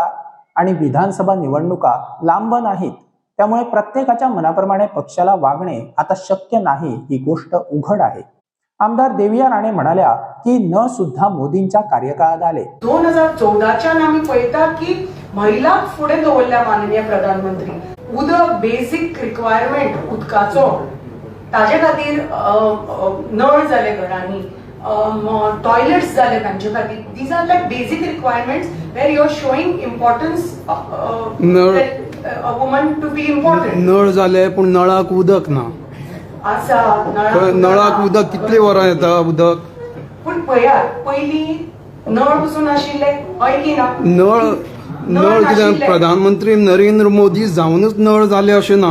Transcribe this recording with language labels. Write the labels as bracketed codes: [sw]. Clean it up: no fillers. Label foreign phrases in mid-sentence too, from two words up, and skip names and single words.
[mr] आणि विधानसभा निवडणुका लांब नाहीत, त्यामुळे प्रत्येकाच्या मनाप्रमाणे पक्षाला वागणे आता शक्य नाही ही गोष्ट उघड आहे। आमदार देविया राणे म्हणाल्या की न सुद्धा मोदींच्या कार्यकाळात आले। [kok] 2014च्या आम्ही पळयता की महिला पुढे दवरल्या माननीय प्रधानमंत्री। उदक [en] basic requirement [kok] उदकाचो ताजे खातीर नळ जाले घरांनी, टॉयलेट्स जाले तांचे खातीर। [en] These are like basic requirements where you are showing importance a woman to be important. [kok] नळ जाले पण नळाक उदक ना। नळाक उदक कितले वरां येता उदक? पण पळयात पयलीं नळ पसून आशिल्ले ऐकी ना। नळ कित्याक प्रधानमंत्री नरेंद्र मोदी जावनच नळ जाले अशें ना।